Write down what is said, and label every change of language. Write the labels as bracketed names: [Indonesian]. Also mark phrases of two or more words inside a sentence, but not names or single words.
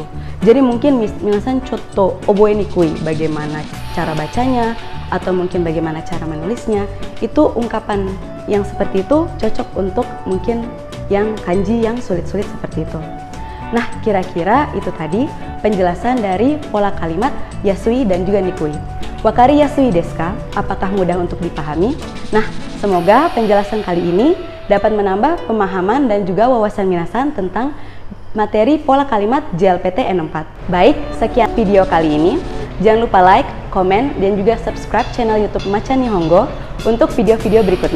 [Indonesian] Jadi mungkin minasan contoh [Japanese] 覚えにくい, [Indonesian] bagaimana cara bacanya atau mungkin bagaimana cara menulisnya. Itu ungkapan yang seperti itu cocok untuk mungkin yang kanji yang sulit-sulit seperti itu. Nah, kira-kira itu tadi penjelasan dari pola kalimat yasui dan juga nikui. [Japanese] 分かりやすいですか? [Indonesian] Apakah mudah untuk dipahami? Nah, semoga penjelasan kali ini dapat menambah pemahaman dan juga wawasan minasan tentang materi pola kalimat JLPT N4. Baik, sekian video kali ini. Jangan lupa like, komen, dan juga subscribe channel YouTube Macha Nihongo untuk video-video berikutnya.